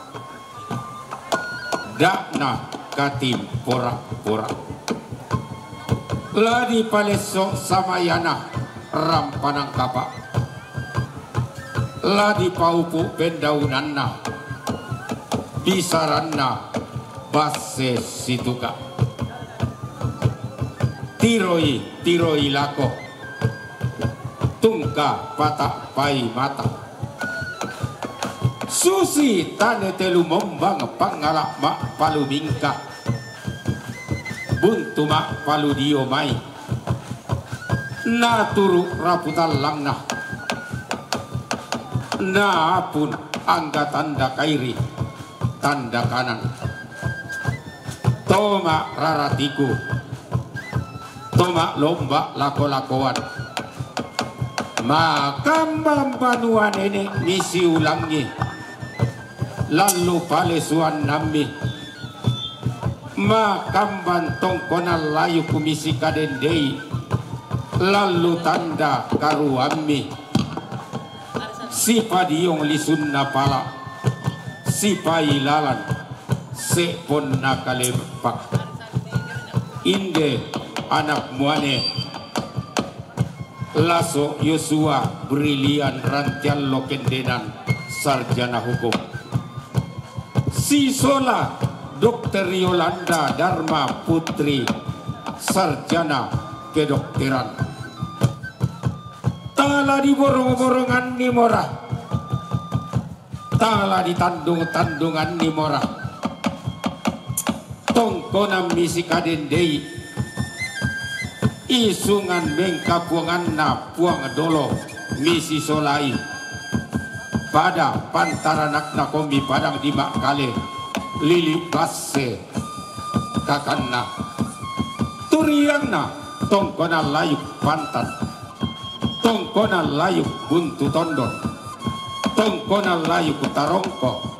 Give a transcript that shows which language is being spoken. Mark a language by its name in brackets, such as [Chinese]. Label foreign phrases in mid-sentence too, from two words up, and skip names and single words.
[Toraja-Sa'dan] dak na katim porak-porak, ladi paleso samayana rampanang kapak, la di paupu pendaunanna bisaranna basse situka tiroi lako tungka patak pai mata susi tane telu mombang pangalak mak palu bingka buntu mak palu dio mai na turu raputan langna na pun angga tanda kairi tanda kanan toma raratiku toma lomba lako-lakoan makambang banuan ini misi ulangi lalu palesuan nami makamban tongkonan layu kumisi kadendei lalu tanda karuami si padiong lisun napala si pailalan sepon nakalepak inde anak muane laso Yosua brilian rantian lokendenan sarjana hukum si sola Dokter Yolanda Dharma Putri sarjana kedokteran tala di borong-borongan ni morah tala di tandung-tandungan ni morah tongkonam misi kadendei isungan bengka puangan na puang dolo misi solai pada pantaranak na kombi padang di makale lili basse kakanna turiang na tongkonan layuk pantan tongkonan layuk buntu tondon tongkonan layuk tarongko